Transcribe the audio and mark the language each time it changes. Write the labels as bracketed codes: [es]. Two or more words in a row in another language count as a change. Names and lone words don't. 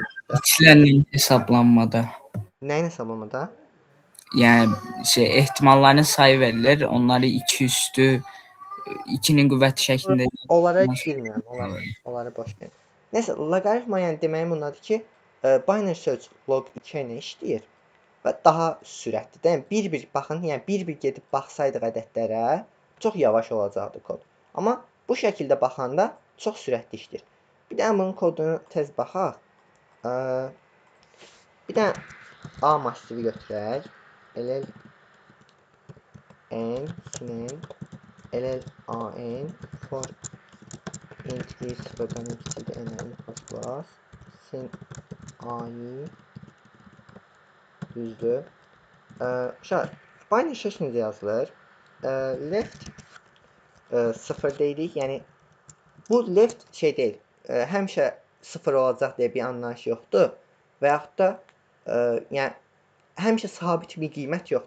[az] İçlərinin hesablanmada. Nəyin hesablamada? Yəni ehtimalların sayı verilir. Onları 2 üstü 2-nin qüvvəti şəklində. Onlara heç bilmirəm. Onları boş verin. Nəsə, loqaritma yəni deməyim bundadır ki, [en] binary search [az] log 2 ilə işləyir və daha sürətlidir. Yəni bir-bir baxın, yəni bir-bir gedib baxsaydıq ədədlərə, çox yavaş olacaqdı kod. Amma bu şəkildə baxanda çox sürətli işləyir. Bir də bunun kodunu tez baxaq. Bir də A massivi götürək. LL n sin LL a n [en] for int i [az] sıfırdan kiçikdir n plus sin a'yı düzdür. Uşaq, [en] binary search [az] necə yazılır? Left 0 deyirik, yəni bu left şey deyil, həmişə 0 olacaq deyə bir anlayış yoxdur və yaxud da yəni həmişə sabit bir qiymət yoxdur.